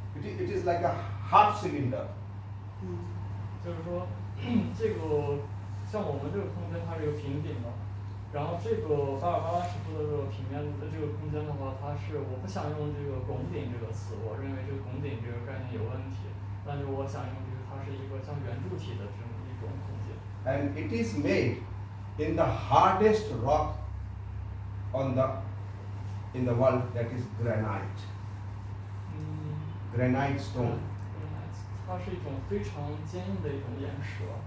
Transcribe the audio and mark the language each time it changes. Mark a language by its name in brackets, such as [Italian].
[English] It is like a half cylinder. [Chinese] 就是说，这个像我们这个空间它是有平顶的，然后这个巴尔巴拉什库的这个平面的这个空间的话，它是我不想用这个拱顶这个词，我认为这个拱顶这个概念有问题，但是我想用这个它是一个像圆柱体的这么一种空间。 [English] And it is made in the hardest rock in the world, that is granite. Granite stone. [Chinese] 它是一种非常坚硬的一种岩石。